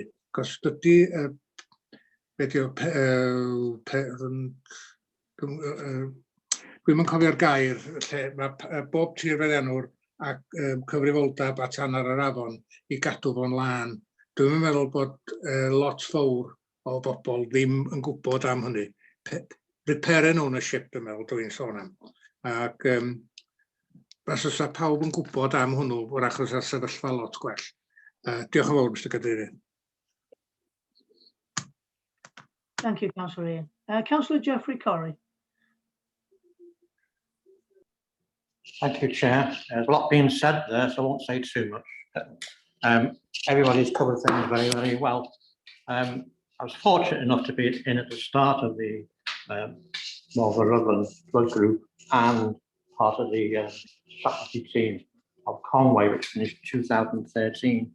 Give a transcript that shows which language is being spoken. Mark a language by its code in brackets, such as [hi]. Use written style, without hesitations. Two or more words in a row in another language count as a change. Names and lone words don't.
[cy] Cos dydy, dwi'm yn cofio'r gair, lle mae bob tir feddiannwr a cyfrifoldeb at hanner yr afon i gadw fo'n lân. Dwi'm yn meddwl bod lot fawr o bobl ddim yn gwybod am hynny. [en] Repair and ownership, [cy] dwi'n meddwl, dwi'n sôn am. Ac os oes pawb yn gwybod am hwnnw, wrach oes sefyllfa lot gwell. Diolch yn fawr, Mr Cadeirydd. [en] Thank you, Councillor Ian. Councillor Geoffrey Corrie. Thank you, Chair. There's a lot being said there, so I won't say too much. Everybody's covered things very, very well. I was fortunate enough to be in at the start of the Northern Rutland Flood Group and part of the strategy team of Conway, which finished 2013.